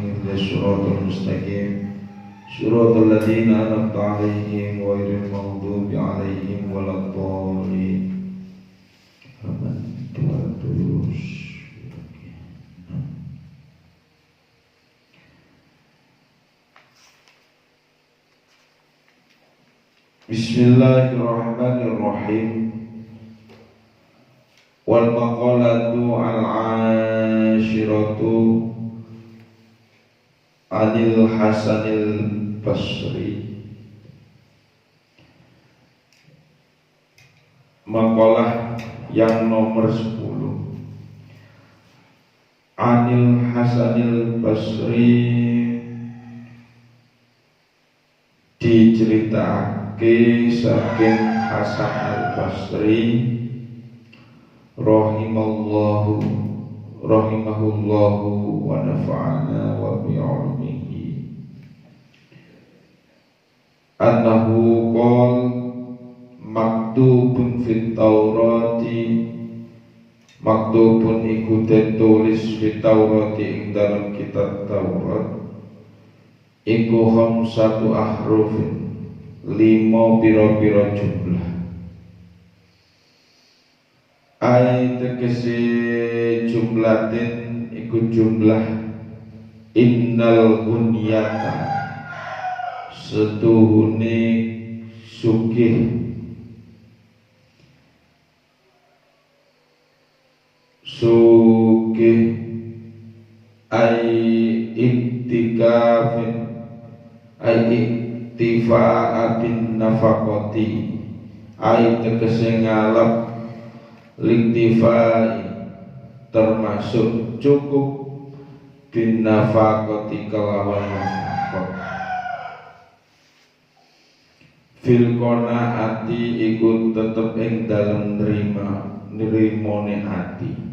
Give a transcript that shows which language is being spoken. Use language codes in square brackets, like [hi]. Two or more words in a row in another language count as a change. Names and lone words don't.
[ar] اهدنا الصراط المستقيم. صراط الذين أنعمت عليهم غير المغضوب عليهم ولا الضالين. Bismillahirrahmanirrahim. والمقالة العاشرة عن الحسن البصري. [id] Maqalah yang nomor 10 [ar] عن الحسن البصري, [jv] diceritake saking Hasan al-Basri [ar] رحمه الله ونفعنا وبعلمه أنه قال مكتوب في التوراة, maktubun [jv] iku ditulis [ar] في التوراة [jv] ing dalam kitab Taurat iku [ar] خمسة أحرف, [jv] 5 pira-pira jumlah. [ar] Ai tegese jumlatin [jv] iku jumlah [ar] إن الغنية, [jv] setuhune sugih, [ar] أي اعتكاف, أي اكتفاء بالنفقة, ai [jv] tegese ngalap [ar] liktifai, [id] termasuk cukup [ar] بالنفقة kelawan nafaqat. في القناعة [jv] iku tetep ing dalem nrimone ati.